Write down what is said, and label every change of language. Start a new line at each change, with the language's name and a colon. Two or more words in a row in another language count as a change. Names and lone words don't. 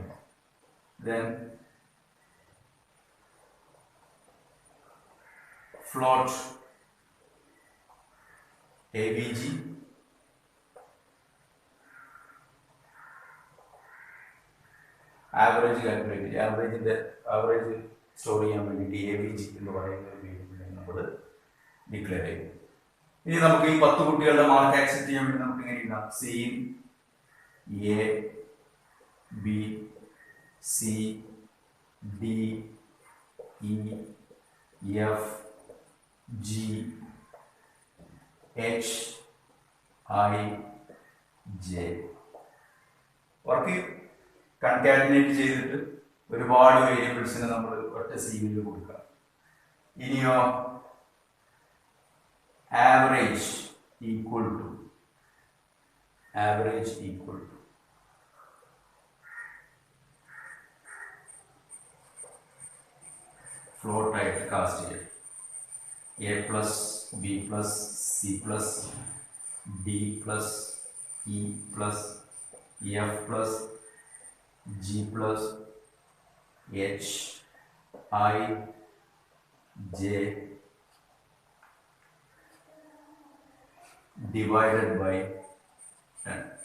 English: Then float AVG average calculate, average store
Malayalam: ചെയ്യാൻ വേണ്ടിയിട്ട് AVG എന്ന് പറയുന്ന ഒരു വേരിയബിളിനെ നമ്മൾ ഡിക്ലെയർ ചെയ്യും. ഇനി നമുക്ക് ഈ 10 കുട്ടികളുടെ
English: mark accept
Malayalam: ചെയ്യാൻ വേണ്ടി നമുക്ക് ഇങ്ങനെ എഴുതാം.
English: സെയിം A B C D E F G H I J. work concatenate
Malayalam: ചെയ്തിട്ട് ഒരുപാട് വേരിയബിൾസിനെ നമ്മൾ ഒറ്റ സീനിൽ കൊടുക്കാം. ഇനിയോ
English: average equal to float
Malayalam: ആയിട്ട് കാസ്റ്റ് ചെയ്യാം.
English: A plus B plus C plus D plus E plus F plus G plus H I J divided by 10.